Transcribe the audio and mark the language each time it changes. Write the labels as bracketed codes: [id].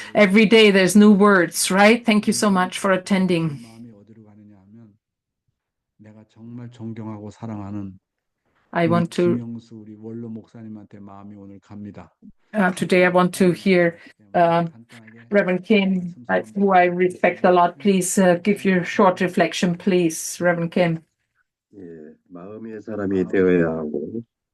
[en] Every day there's new words, right? Thank you so much for attending. [ko] 마음이 어디로 가느냐 하면 내가 정말 존경하고 사랑하는 [en] I want to [ko] 김영수 우리 원로 목사님한테 마음이 오늘 갑니다. [en] today I want to hear Reverend Kim, who I respect a lot. Please give your short reflection, please, Reverend Kim. [ko] 예, 마음의 사람이 되어야 하고